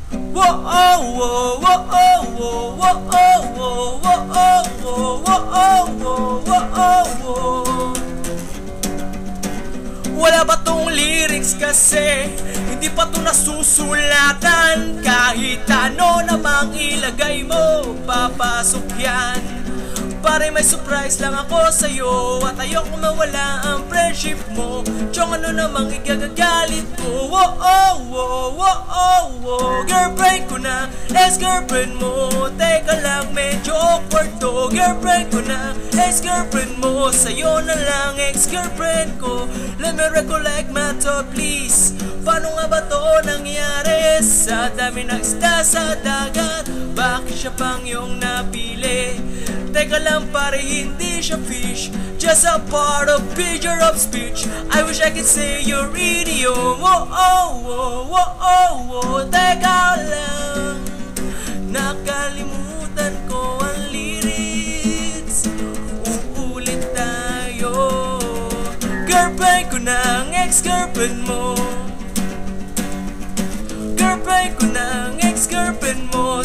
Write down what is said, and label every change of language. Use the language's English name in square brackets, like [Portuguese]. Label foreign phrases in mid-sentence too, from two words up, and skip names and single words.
[Filipino] Whoa, oh, whoa, whoa, oh, whoa, whoa, oh, whoa, whoa, oh, whoa, whoa, oh, whoa, whoa, oh, whoa. Wala ba tong lyrics kasi hindi pa to nasusulatan. Kahit ano namang ilagay mo, papasok yan. Pare, may surprise lang ako sa'yo at ayoko mawala ang friendship mo. Chong, ano namang igagagalit ko? Whoa, oh, whoa, whoa, oh, whoa. Girlfriend ko na, ex-girlfriend mo. Teka lang, medyo awkward to. Girlfriend ko na, ex-girlfriend mo. Sa'yo na lang, ex-girlfriend ko. [English] Let me recollect my thought, please. [Filipino] Paano nga ba to nangyari? Sa dami ng isda sa dagat, bakit siya pang iyong napili? Teka lang pare, hindi siya fish, [English] just a part of figure of speech. I wish I could say you're idiom. Whoa, oh, whoa, whoa, oh, whoa. [Filipino] Teka lang, nakalimutan ko ang lyrics. Uulit tayo. Girlfriend ko na ang ex-girlfriend mo. Girlfriend ko na ang ex-girlfriend mo.